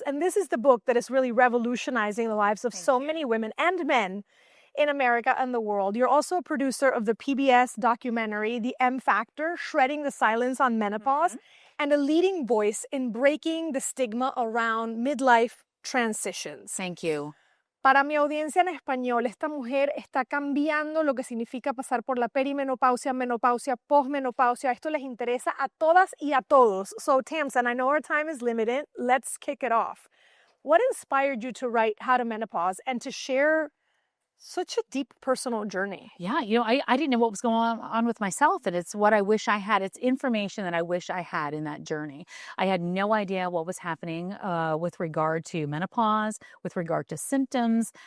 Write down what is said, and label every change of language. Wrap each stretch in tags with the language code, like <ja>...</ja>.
<en>And this is the book that is really revolutionizing the lives of so many women and men in America and the world. You're also a producer of the PBS documentary, The M Factor, Shredding the Silence on Menopause, and a leading voice in breaking the stigma around midlife transitions. Thank you.</en> <es>Para mi audiencia en español, esta mujer está cambiando lo que significa pasar por la perimenopausia, menopausia, posmenopausia. Esto les interesa a todas y a todos.</es> <en>So, Tamson, I know our time is limited. Let's kick it off. What inspired you to write How to Menopause and to share such a deep personal journey? Yeah, I didn't know what was going on with myself, and it's what I wish I had. It's information that I wish I had in that journey. I had no idea what was happening with regard to menopause, with regard to symptoms.</en>